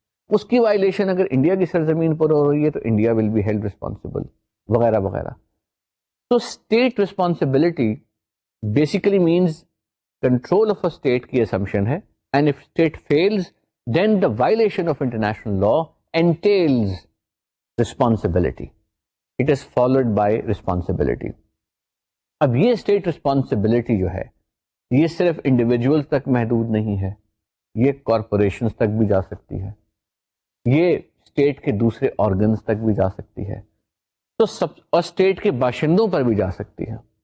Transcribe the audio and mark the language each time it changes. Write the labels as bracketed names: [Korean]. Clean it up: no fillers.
[Urdu] اس کی وائلیشن اگر انڈیا کی سرزمین پر ہو رہی ہے تو [English] India will be held responsible, [Urdu] وغیرہ وغیرہ. [English] تو state responsibility basically means control of a state کی assumption ہے، and if state fails then the violation of international law entails responsibility. It is followed by responsibility. [Urdu] اب یہ state responsibility جو ہے یہ صرف انڈیویجولز تک محدود نہیں ہے، یہ کارپوریشنز تک بھی جا سکتی ہے، یہ اسٹیٹ کے دوسرے آرگنز تک بھی جا سکتی ہے، تو اور اسٹیٹ کے باشندوں پر بھی جا سکتی ہے.